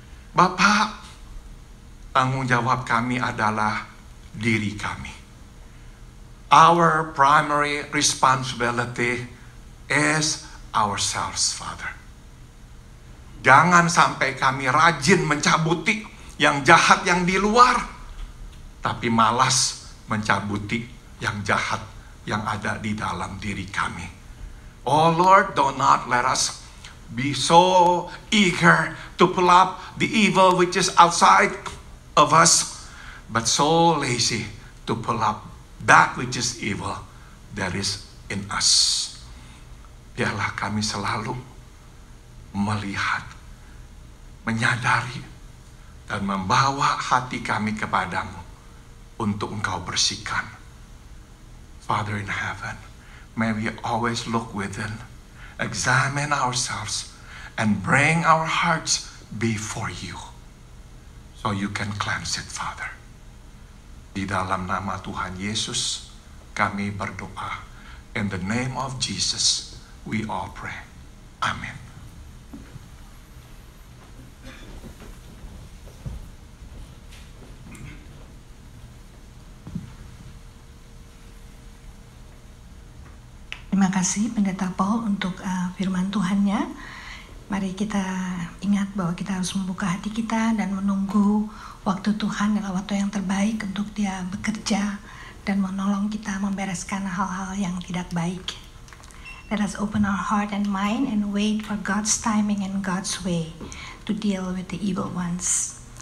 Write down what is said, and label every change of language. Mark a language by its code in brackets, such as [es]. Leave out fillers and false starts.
[id] Bapak, tanggung jawab kami adalah diri kami. [en] Our primary responsibility is ourselves, Father. [id] Jangan sampai kami rajin mencabuti yang jahat yang di luar, tapi malas mencabuti yang jahat yang ada di dalam diri kami. [en] Oh Lord, do not let us be so eager to pull up the evil which is outside of us, but so lazy to pull up that which is evil that is in us. [id] Biarlah kami selalu melihat, menyadari, dan membawa hati kami kepadamu untuk Engkau bersihkan. [en] Father in heaven, may we always look within, examine ourselves, and bring our hearts before you, so you can cleanse it, Father. [id] Di dalam nama Tuhan Yesus, kami berdoa. [en] In the name of Jesus, we all pray. Amen. [id] Terima kasih Pendeta Paul untuk firman Tuhannya. Mari kita ingat bahwa kita harus membuka hati kita dan menunggu waktu Tuhan adalah waktu yang terbaik untuk Dia bekerja dan menolong kita membereskan hal-hal yang tidak baik. [en] Let us open our heart and mind and wait for God's timing and God's way to deal with the evil ones.